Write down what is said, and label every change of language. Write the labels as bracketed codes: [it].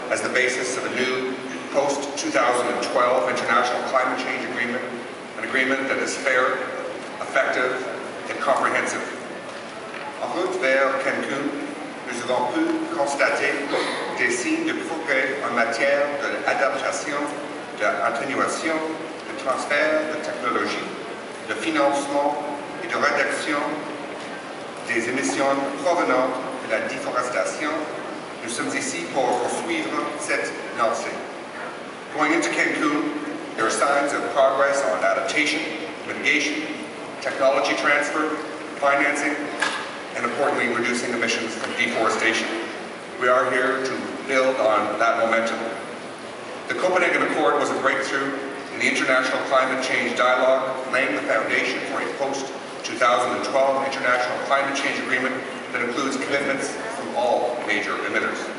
[en] 2012 International Climate Change Agreement, an agreement that is fair, effective, and comprehensive. [fr] En route vers Cancun, nous avons pu constater des signes de progrès en matière d'adaptation, d'atténuation, de transfert de technologie, de financement et de réduction des émissions provenant de la déforestation. Nous sommes ici pour poursuivre cette lancée. [en] Going into Cancun, there are signs of progress on adaptation, mitigation, technology transfer, financing, and importantly, reducing emissions from deforestation. We are here to build on that momentum. The Copenhagen Accord was a breakthrough in the international climate change dialogue, laying the foundation for a post-2012 international climate change agreement that includes commitments from all major emitters.